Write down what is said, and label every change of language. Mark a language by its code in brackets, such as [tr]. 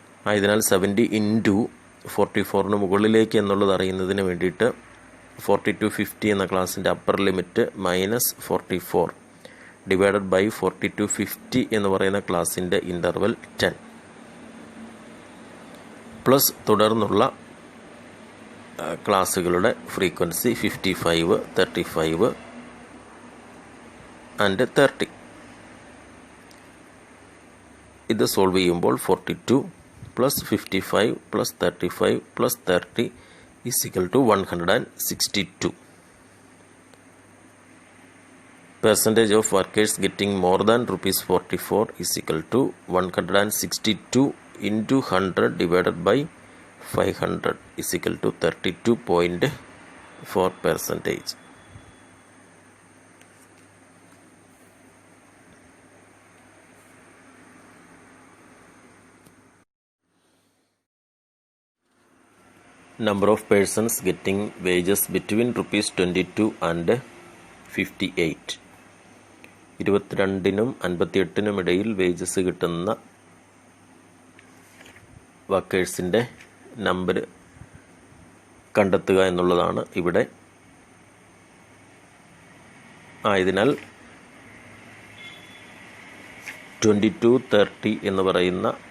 [ml] ആയതിനാൽ 70 ഇൻറ്റു 44-ന് മുകളിലേക്ക് എന്നുള്ളത് അറിയുന്നതിന് വേണ്ടിയിട്ട് 40 to 50 എന്ന ക്ലാസ്സിൻ്റെ upper limit -44 divided by 40 to 50 എന്ന് പറയുന്ന ക്ലാസ്സിൻ്റെ ഇൻ്റർവൽ 10 പ്ലസ് തുടർന്നുള്ള ക്ലാസ്സുകളുടെ ഫ്രീക്വൻസി 55, 35 ആൻഡ് 30. ഇത് സോൾവ് ചെയ്യുമ്പോൾ 42 plus 55 plus 35 plus 30 = 162. [en] Percentage of workers getting more than rupees 44 = 162 into 100 divided by 500 = 32.4%. Number of persons getting wages between rupees 22 and 58. [ml] 22-നും 58-നും ഇടയിൽ wages കിട്ടുന്ന വർക്കേഴ്സിൻ്റെ number കണ്ടെത്തുക എന്നുള്ളതാണ് ഇവിടെ. ആയതിനാൽ 22, 30 എന്ന് പറയുന്ന